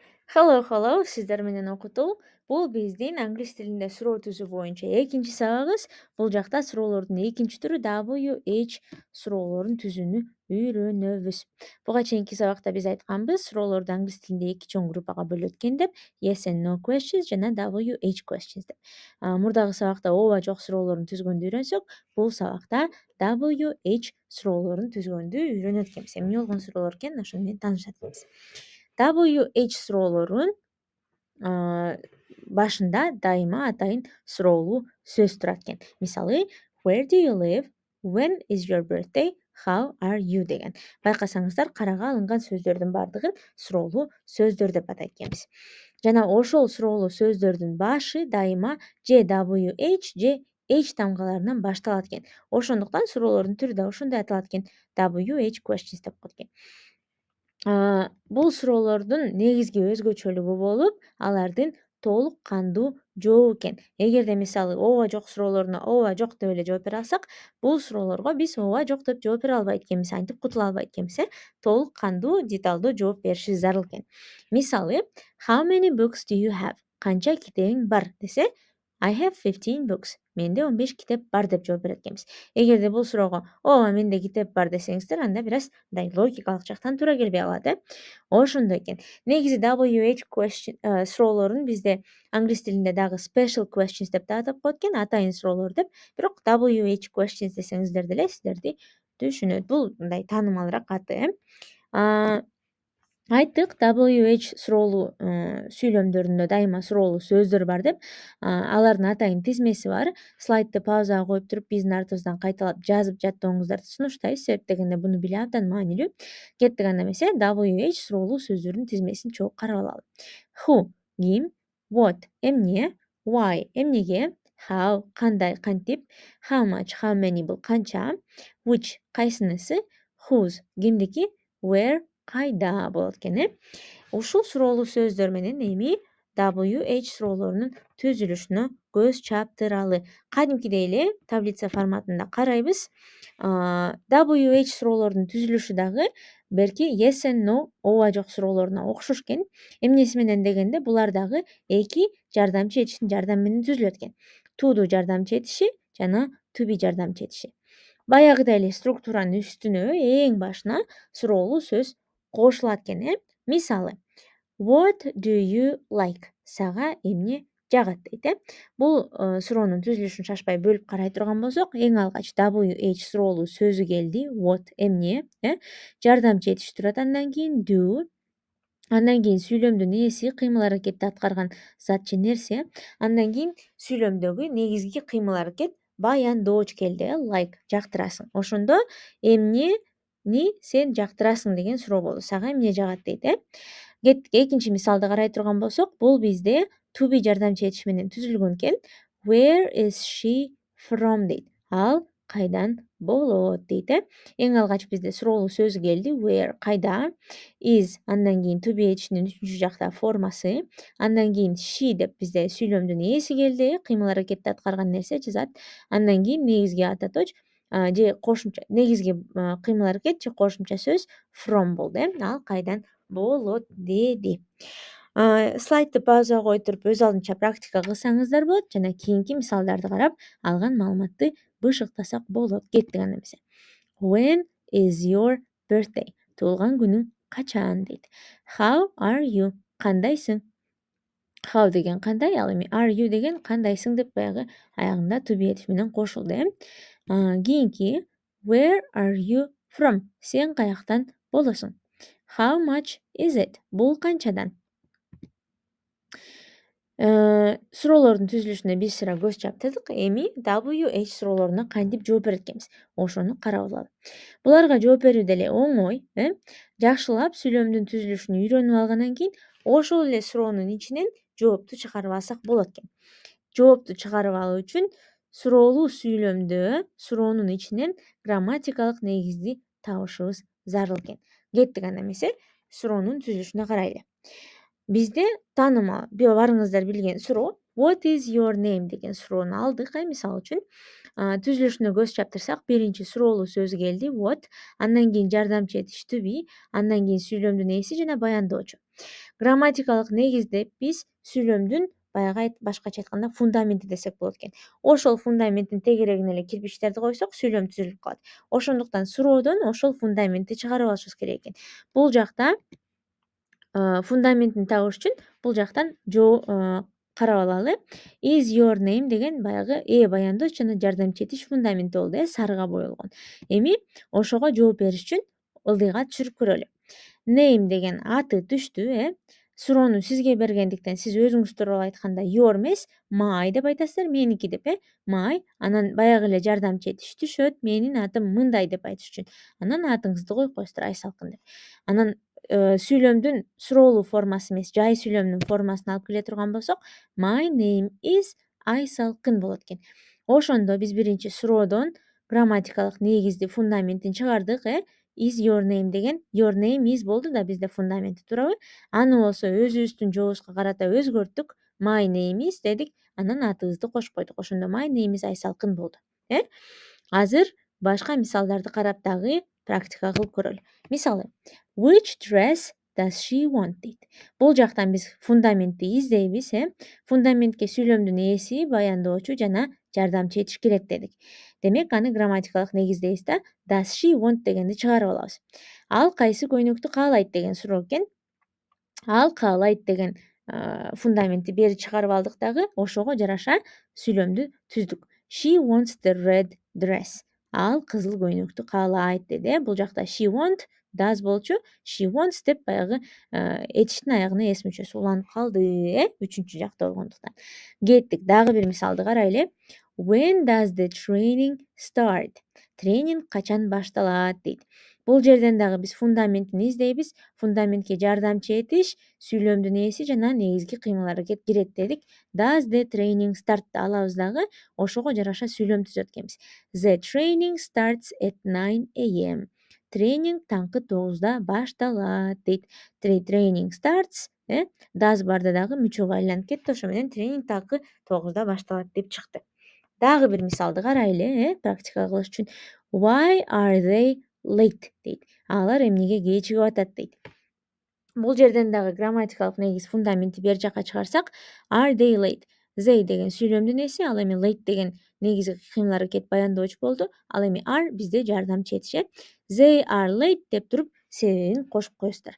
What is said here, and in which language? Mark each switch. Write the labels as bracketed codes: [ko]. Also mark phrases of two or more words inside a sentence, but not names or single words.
[en] Hello, hello, [ky] сиздер менен окутуу. Бул биздин англис тилинде суроо түзүү боюнча экинчи сабагыбыз. Бул жакта суроолордун экинчи түрү WH суроолорун түзүүнү үйрөнөбүз. Буга чейинки сабакта биз айтканбыз, суроолорду англис тилинде эки чоң группага бөлөт экен деп, [en] yes and no questions жана WH questions деп. [ky] Мурдагы сабакта ооба жок суроолорун түзгөндү үйрөнсөк, бул сабакта WH суроолорун түзгөндү үйрөнөт экенбиз. Эмне болгон суроолор экен, ошону менен таанышат экенбиз. WH суроолорун башында дайыма атайын суроолуу сөз турат экен. Мисалы, [en] where do you live? When is your birthday? How are you деген. [ky] Байкасаңыздар, карага алынган сөздөрдүн баардыгын суроолуу сөздөр деп атайт экенбиз. Жана ошол суроолуу сөздөрдүн башы дайыма же WH же H тамгаларынан башталат экен. Ошондуктан суроолордун түрү да ошондой аталат экен. [en] WH questions [ky] деп коет экен. Бул суроолордун негизги өзгөчөлүгү болуп, алардын толук кандуу жооп экен. Эгерде мисалы ооба жок суроолоруна ооба жок деп эле жооп бере алсак, бул суроолорго биз ооба жок деп жооп бере албайт экенбиз, антип кутула албайт экенбиз. Толук кандуу, деталдуу жооп беришибиз зарыл экен. Мисалы, [en] how many books do you have? [ky] Канча китебиң бар десе, [en] I have 15 books. [ky] Менде 15 китеп бар деп жооп берет экенбиз. Эгерде бул суроого ооба менде китеп бар десеңиздер, анда бир аз мындай логикалык жактан туура келбей калат, Ошондой экен. Негизи WH суроолорун бизде англис тилинде дагы [en] special questions [ky] деп да атап коет экен, атайын суроолор деп. Бирок [en] WH questions [ky] десеңиздер деле сиздерди түшүнөт. Бул мындай таанымалыраак аты, Айттык, WH суроолуу сүйлөмдөрүндө дайыма суроолуу сөздөр бар деп. Алардын атайын тизмеси бар. Слайдты паузага коюп туруп, биздин артыбыздан кайталап жазып жаттооңуздарды сунуштайбыз. Себеп дегенде буну билүү абдан маанилүү. Кеттик анда эмесе, WH суроолуу сөздөрдүн тизмесин чогуу карап алалы. Who ким, what эмне, why эмнеге, how кандай кантип, [en] how much how many [ky] бул канча, which кайсынысы, whose кимдики, where кайда болот экен. Ушул суроолуу сөздөр менен эми WH суроолорунун түзүлүшүнө көз чаптыралы. Кадимкидей эле таблица форматында карайбыз. WH суроолорунун түзүлүшү дагы берки [en] yes and no [ky] ооба жок суроолоруна окшош экен. Эмнеси менен дегенде, булар дагы эки жардамчы этиштин жардамы менен түзүлөт экен. Тууду жардамчы этиши жана [en] to be [ky] жардамчы этиши. Баягыдай эле структуранын үстүнө эң башына суроолуу сөз кошулат экен. Мисалы, [en] what do you like? [ky] Сага эмне жагат дейт. Бул суроонун түзүлүшүн шашпай бөлүп карай турган болсок, эң алгач WH суроолуу сөзү келди. What эмне, жардамчы этиш турат, андан кийин do, андан кийин сүйлөмдүн ээси, кыймыл аракетти аткарган зат же нерсе, андан кийин сүйлөмдөгү негизги кыймыл аракет баяндооч келди. Like жактырасың. Ошондо эмнени сен жактырасың деген суроо болду. Сага эмне жагат дейт. Кеттик экинчи мисалды карай турган болсок, бул бизде [en] to be [ky] жардамчы этиш менен түзүлгөн экен. [en] Where is she from [ky] дейт. Ал кайдан болот дейт. Эң алгач бизде суроолуу сөзү келди. Where кайда, is андан кийин [en] to be [ky] этишинин үчүнчү жакта формасы, андан кийин she деп бизде сүйлөмдүн ээси келди, кыймыл аракетти аткарган нерсе же зат. Андан кийин негизги ата точ же кошумча, негизги кыймыл аракет же кошумча сөз from болду. Ал кайдан болот деди. Слайдты паузага коюп туруп өз алдынча практика кылсаңыздар болот жана кийинки мисалдарды карап алган маалыматты бышыктасак болот. Кеттик анда эмесе. [en] When is your birthday? [ky] Туулган күнүң качан дейт. [en] How are you? [ky] Кандайсың? How деген кандай, ал эми [en] are you [ky] деген кандайсың деп баягы аягында [en] to be [ky] этиш менен кошулду. [en] Кийинки where are you from? [ky] Сен каяктан болосуң? [en] How much is it? [ky] Бул канчадан? Суроолордун түзүлүшүнө биз сыра көз чаптырдык. Эми WH суроолоруна кантип жооп берет экенбиз? Ошону карап алалы. Буларга жооп берүү деле оңой, Жакшылап сүйлөмдүн түзүлүшүн үйрөнүп алгандан кийин ошол эле суроонун ичинен жоопту чыгарып алсак болот экен. Жоопту чыгарып алуу үчүн суроолуу сүйлөмдө суроонун ичинен грамматикалык негизди табышыбыз зарыл экен. Кеттик анда эмесе, суроонун түзүлүшүнө карайлы. Бизде таанымал, баарыңыздар билген суроо [en] what is your name [ky] деген суроону алдык. Мисалы үчүн түзүлүшүнө көз чаптырсак, биринчи суроолуу сөзү келди what, андан кийин жардамчы этиш [en] to be, [ky] андан кийин сүйлөмдүн ээси жана баяндоочу. Грамматикалык негизде биз сүйлөмдүн баягы башкача айтканда фундаменти десек болот экен. Ошол фундаменттин тегерегине эле кирпичтерди койсок сүйлөм түзүлүп калат. Ошондуктан суроодон ошол фундаментти чыгарып алышыбыз керек экен. Бул жакта фундаментин табыш үчүн бул жактан карап алалы. [en] Is your name [ky] деген баягы баяндоочу жана жардамчы этиш фундаменти болду, сарыга боелгон. Эми ошого жооп бериш үчүн ылдыйга түшүрүп көрөлү. Name деген аты түштү. Суроону сизге бергендиктен сиз өзүңүз тууралуу айтканда your эмес, my деп айтасыздар, меники деп, my. Анан баягы эле жардамчы этиш түшөт, менин атым мындай деп айтыш үчүн. Анан атыңызды коюп коесуздар, Айсалкын деп. Анан сүйлөмдүн суроолуу формасы эмес, жай сүйлөмдүн формасына алып келе турган болсок, [en] my name is Айсалкын болот экен. [ky] Ошондо биз биринчи суроодон грамматикалык негизди, фундаментин чыгардык. [en] Is your name [ky] деген [en] your name is [ky] болду да бизде фундаменти, туурабы? Аны болсо өзүбүздүн жообузга карата өзгөрттүк. [en] My name is [ky] дедик, анан атыбызды кошуп койдук. Ошондо [en] my name is [ky] Айсалкын болду. Азыр башка мисалдарды карап дагы практика кылып көрөлү. Мисалы, [en] which dress does she want дейт. [ky] Бул жактан биз фундаментти издейбиз. Фундаментке сүйлөмдүн ээси, баяндоочу жана жардамчы этиш керек дедик. Демек аны грамматикалык негиздейбиз да. [en] Does she want [ky] дегенди чыгарып алабыз. Ал кайсы көйнөктү каалайт деген суроо экен. Ал каалайт деген фундаментти бери чыгарып алдык дагы, ошого жараша сүйлөмдү түздүк. [en] She wants the red dress. [ky] Ал кызыл көйнөктү каалайт деди. Бул жакта [en] she want does [ky] болчу. [en] She wants [ky] деп баягы этиштин аягына эс мүчөсү уланып калды. Үчүнчү жакта болгондуктан. Кеттик, дагы бир мисалды карайлы. [en] When does the training start? [ky] Тренинг качан башталат дейт. Бул жерден дагы биз фундаментин издейбиз. Фундаментке жардамчы этиш, сүйлөмдүн ээси жана негизги кыймыл-аракет кирет дедик. [en] Does the training start [ky] алабыз дагы, ошого жараша сүйлөм түзөт экенбиз. [en] The training starts at 9 a.m. [ky] Тренинг таңкы 9да башталат дейт. [en] Training starts, [ky] does барда дагы мүчөгө айланып кетти. Ошо менен тренинг таңкы 9да башталат деп чыкты. Дагы бир мисалды карайлы, практика кылыш үчүн. [en] Why are they late дейт. [ky] Алар эмнеге кечигип атат дейт. Бул жерден дагы грамматикалык негиз фундаментти бер жака чыгарсак, [en] are they late? [ky] They деген сүйлөмдүн эси, ал эми late деген негизги кыймыл-аракет баяндоочу болду. Ал эми are бизде жардамчы этиш. [en] They are late [ky] деп туруп себебин кошуп коесуздар.